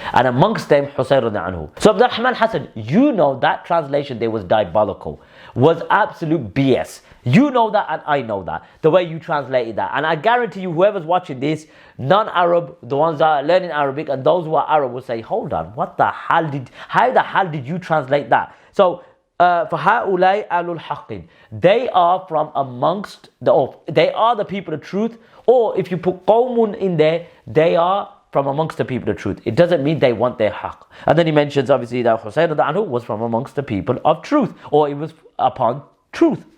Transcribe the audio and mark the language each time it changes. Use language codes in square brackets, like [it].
[en] And amongst them, Husayn radiallahu anhu. So Abdurrahman Hassan, you know that translation there was diabolical, was absolute BS. You know that and I know that, the way you translated that. And I guarantee you, whoever's watching this, non-Arab, the ones that are learning Arabic and those who are Arab will say, hold on, how the hell did you translate that? [ar] So, فَهَؤُلَاءِ أَهْلُ الْحَقِّ. [en] They are from amongst they are the people of truth. Or if you put qawmun in there, they are from amongst the people of truth. It doesn't mean they want their haqq. And then he mentions obviously that Husayn radiallahu anhu was from amongst the people of truth, or it was upon truth.